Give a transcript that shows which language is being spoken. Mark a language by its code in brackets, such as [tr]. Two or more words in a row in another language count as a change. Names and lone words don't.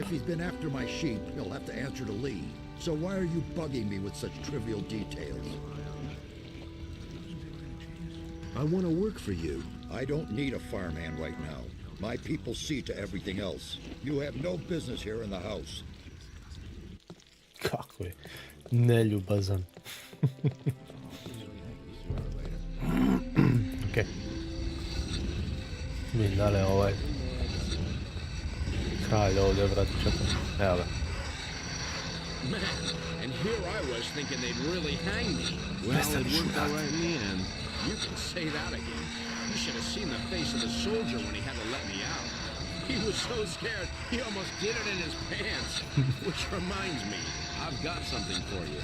[en] If he's been after my sheep, he'll have to answer to Lee. So why are you bugging me with such trivial details? I want to work for you. I don't need a farmhand right now. My people see to everything else. You have no business here in the house. [bs] Kako je neljubazan. Okej. Mi dalje ovaj kralj ovdje, brate, čekaj. Evo ga. [en] Man, and here I was thinking they'd really hang me. Well, it worked all right in the end. You can say that again. You should have seen the face of the soldier when he had to let me out. He was so scared, he almost did it in his pants. Which reminds me, I've got something for you.